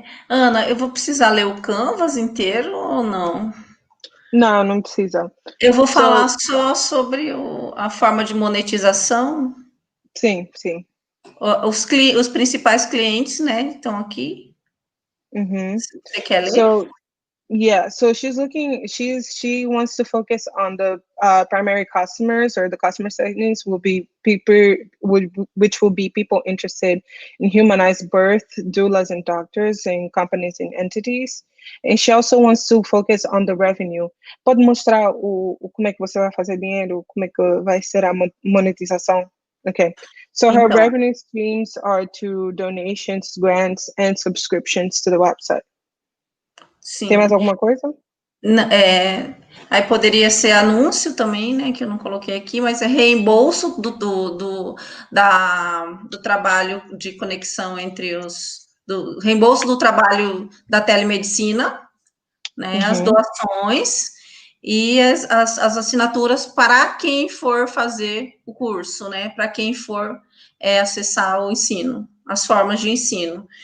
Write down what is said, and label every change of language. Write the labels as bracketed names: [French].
[Portuguese] Ana, eu vou precisar ler o Canvas inteiro ou não? Não precisa. Eu vou falar só sobre a forma de monetização. Sim. Os principais clientes, né, estão aqui. Você quer ler? [English] Yeah, so she wants to focus on the primary customers, or the customer segments will be people which will be people interested in humanized birth, doulas and doctors, and companies and entities. And she also wants to focus on the revenue. [Portuguese] Pode mostrar o como é que você vai fazer dinheiro, como é que vai ser a monetização? [English] Okay. So her [Portuguese] Então, [English] revenue streams are to donations, grants, and subscriptions to the website. [Portuguese] Tem mais sim. alguma coisa? Aí poderia ser anúncio também, né, que eu não coloquei aqui, mas é reembolso do trabalho de conexão entre reembolso do trabalho da telemedicina, né, as doações e as assinaturas para quem for fazer o curso, né, para quem for acessar o ensino, as formas de ensino.